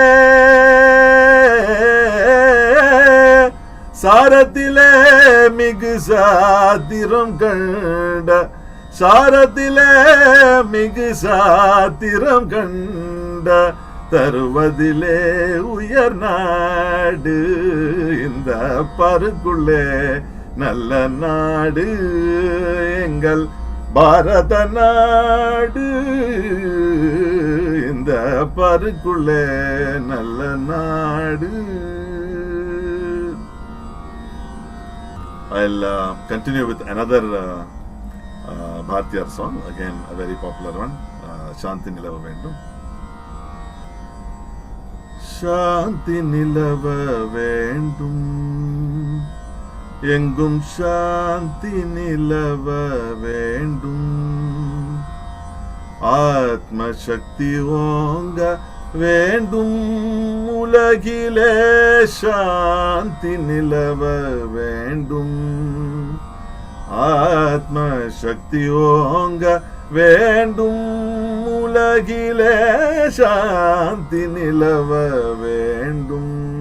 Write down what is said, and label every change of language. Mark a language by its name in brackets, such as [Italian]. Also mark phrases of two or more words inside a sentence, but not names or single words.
[Tamil] சாரத்திலே மிகு சாத்திரம் கண்ட, சாரத்திலே மிகு சாத்திரம் கண்ட, தருவதிலே உயர் நாடு. இந்த பாருக்குள்ளே நல்ல நாடு, எங்கள் பாரத நாடு. இந்த பாருக்குள்ளே நல்ல நாடு. [English] I'll continue with another Bhartiyar song, again a very popular one, Shanti Nilava Vendum. [Tamil] சாந்தி நிலவ வேண்டும், எங்கும் சாந்தி நிலவ வேண்டும், ஆத்ம சக்தி ஓங்க வேண்டும், உலகிலே சாந்தி நிலவ வேண்டும், ஆத்ம சக்தி ஓங்க வேண்டும், உலகிலே சாந்தி நிலவ வேண்டும்.